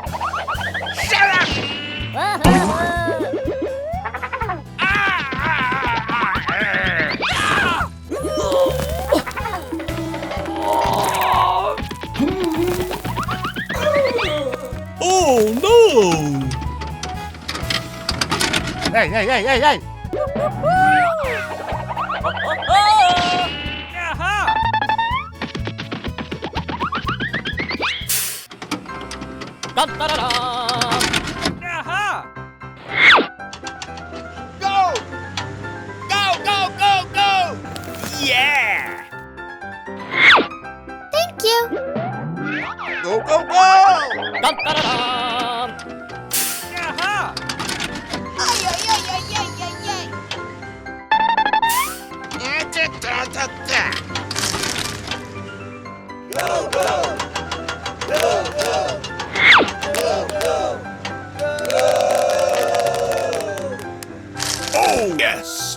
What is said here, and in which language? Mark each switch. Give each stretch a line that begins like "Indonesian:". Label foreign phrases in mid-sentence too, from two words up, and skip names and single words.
English: Shut up! Oh no! Hey, hey, hey, hey, hey! Da-da-da-dum. Go! Go, go, go, go! Yeah! Thank you. Go, go, go! Da-da-da-dum. Ay, ay, ay, ay, ay, ay, ay. Go, go! Go, go! Go, go! Oh, yes!